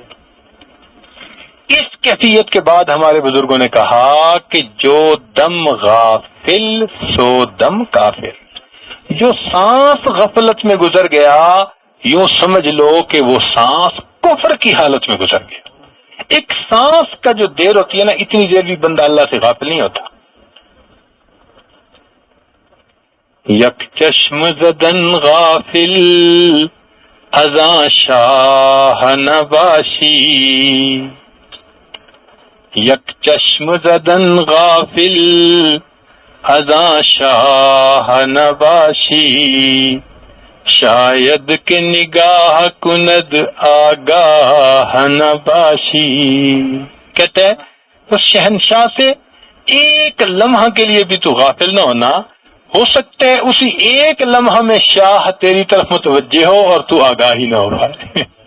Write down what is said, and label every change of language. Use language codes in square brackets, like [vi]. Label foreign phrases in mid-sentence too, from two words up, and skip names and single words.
[ur] اس کیفیت کے بعد ہمارے بزرگوں نے کہا کہ جو دم غافل سو دم کافر، جو سانس غفلت میں گزر گیا یوں سمجھ لو کہ وہ سانس کفر کی حالت میں گزر گیا۔ ایک سانس کا جو دیر ہوتی ہے نا، اتنی دیر بھی بندہ اللہ سے غافل نہیں ہوتا۔ [fa] یک چشم زدن غافل ازاں شاہ نباشی، یک چشم زدن غافل ازاں شاہ نباشی، شاید کہ نگاہ کند آگاہ نباشی۔ [ur] کہتے ہیں اس شہنشاہ سے ایک لمحہ کے لیے بھی تو غافل نہ ہونا، ہو سکتا ہے اسی ایک لمحہ میں شاہ تیری طرف متوجہ ہو اور تو آگاہی نہ ہو پائے۔